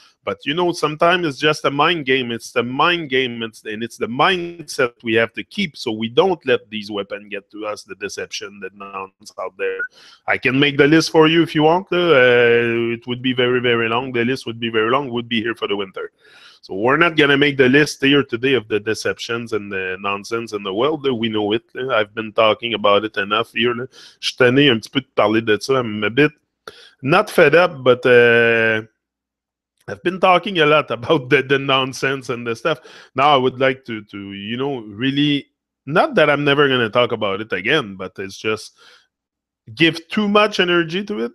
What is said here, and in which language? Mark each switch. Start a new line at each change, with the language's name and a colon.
English: But sometimes it's just a mind game. It's the mind game, and it's the mindset we have to keep, so we don't let these weapons get to us, the deception, the nonsense out there. I can make the list for you if you want. It would be very, very long. The list would be very long. Would be here for the winter. So we're not gonna make the list here today of the deceptions and the nonsense in the world. We know it. I've been talking about it enough here.
French: Je suis tanné un petit peu de parler de ça.
English: I'm a bit not fed up, but I've been talking a lot about the nonsense and the stuff. Now I would like to really, not that I'm never going to talk about it again, but it's just give too much energy to it.